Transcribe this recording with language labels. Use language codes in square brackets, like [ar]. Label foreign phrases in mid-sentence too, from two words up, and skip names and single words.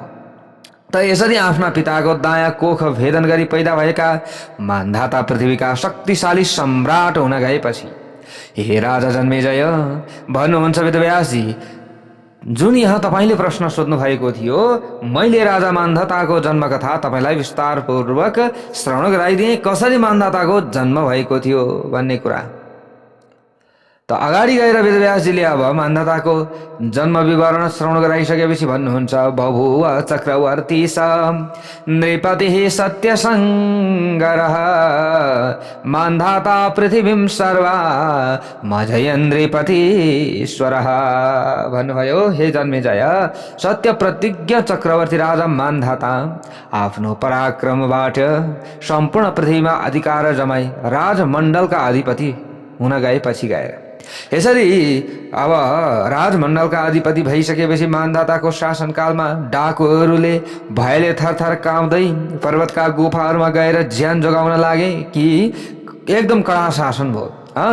[ne] त यसरी आफ्ना पिताको दायाँ कोख भेदन गरी पैदा भएका मानधाता पृथ्वीका शक्तिशाली सम्राट हुन गएपछि, हे राजा जन्मेजय, भन्नुहुन्छ वेदव्यासजी, जुन यहाँ तपाईँले प्रश्न सोध्नु भएको थियो, मैले राजा मानधाताको जन्मकथा तपाईँलाई विस्तारपूर्वक श्रवण गराइदिएँ, कसरी मानधाताको जन्म भएको थियो भन्ने कुरा। त अगाडि गएर वेदव्यासजीले अब मानधाताको जन्म विवरण श्रवण गराइसकेपछि भन्नुहुन्छ, [sa] बभुव चक्रवर्ती स नृपतिः सत्यसङ्गरः मानधाता पृथिवीं सर्वा मजयन् नृपतीश्वरः। [ne] भन्नुभयो, हे जन्मेजय, सत्य प्रतिज्ञ चक्रवर्ती राजा मानधाता आफ्नो पराक्रमबाट सम्पूर्ण पृथ्वीमा अधिकार जमाई राजमण्डलका अधिपति हुन गएपछि गएर, यसरी अब राजमण्डलका अधिपति भइसकेपछि मानधाताको शासनकालमा डाकुहरूले भयले थरथर काउँदै पर्वतका गुफाहरूमा गएर ज्यान जोगाउन लागे कि एकदम कडा शासन भयो।